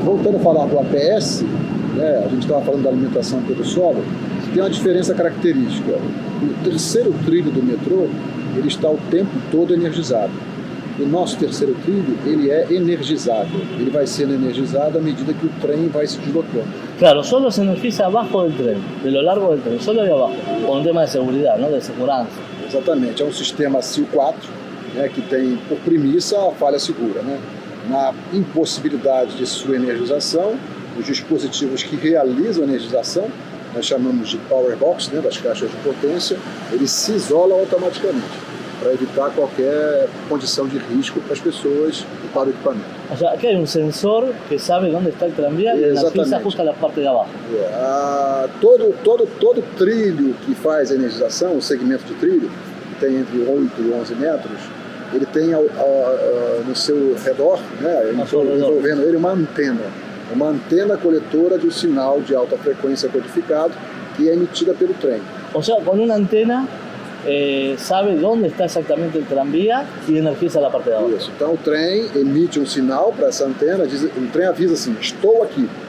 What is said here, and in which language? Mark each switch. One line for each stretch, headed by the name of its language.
Portuguese: Voltando a falar do APS, né? A gente estava falando da alimentação pelo solo, tem uma diferença característica. O terceiro trilho do metrô, ele está o tempo todo energizado. O nosso terceiro trilho, ele é energizável. Ele vai sendo energizado à medida que o trem vai se deslocando.
Spanish: Claro, solo se energiza abajo del tren, de lo largo del tren, solo de abajo, por un tema de seguridad, ¿no?
Portuguese: De segurança. Exatamente, é um sistema CIL 4, né, que tem por premissa a falha segura, né? Na impossibilidade de sua energização, os dispositivos que realizam a energização, nós chamamos de power box, né, das caixas de potência, eles se isolam automaticamente, para evitar qualquer condição de risco para as pessoas e para o equipamento.
Spanish: O sea, aquí hay un sensor que sabe dónde está el tranvía y energiza justo a la parte de abajo.
Portuguese: Todo trilho que faz a energização, o segmento de trilho, que tem entre 8 e 11 metros, ele tem no seu redor, né, envolvendo ele uma antena coletora de um sinal de alta frequência codificado que é emitida pelo trem.
Spanish: O sea, con una antena sabe dónde está exactamente el tranvía y energiza la parte de abajo.
Portuguese: Isso. Então o trem emite um sinal para essa antena, o trem avisa assim, estou aqui.